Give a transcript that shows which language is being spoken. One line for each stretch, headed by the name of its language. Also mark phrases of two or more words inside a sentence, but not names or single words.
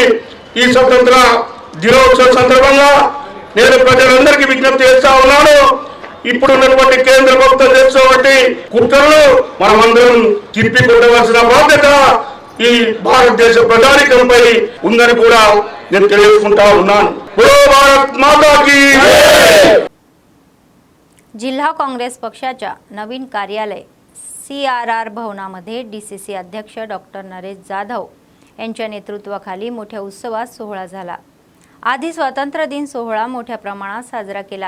Telugu: ఈ స్వతంత్ర దినోత్సవ సందర్భంగా నేను ప్రజలందరికీ విజ్ఞప్తి చేస్తా ఉన్నాను, ఇప్పుడున్నటువంటి కేంద్ర ప్రభుత్వం చేస్తున్నటువంటి కుట్రలు మనమందరం తిప్పి కొట్టవలసిన బాధ్యత ఈ భారతదేశ ప్రజానికంపై ఉందని కూడా నేను తెలియజేసుకుంటా ఉన్నాను.
Hindi: भारत माता की.
Marathi: जिल्हा काँग्रेस पक्षाच्या नवीन कार्यालय CRR भवनामध्ये DCC अध्यक्ष डॉक्टर नरेश जाधव यांच्या नेतृत्वाखाली मोठ्या उत्सवात सोहळा झाला. आधी स्वातंत्र्य दिन सोहळा मोठ्या प्रमाणात साजरा केला.